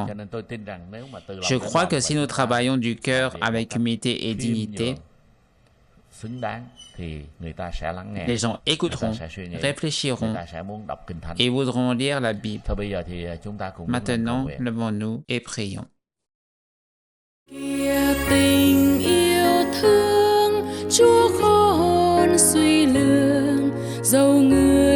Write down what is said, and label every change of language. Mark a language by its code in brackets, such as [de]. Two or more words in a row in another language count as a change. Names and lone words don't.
[fr] Je crois que si nous travaillons du cœur avec humilité et dignité, les gens écouteront, réfléchiront et voudront lire la Bible. Maintenant, levons-nous et prions. [vi] Tình yêu thương Chúa khôn suy lường dầu người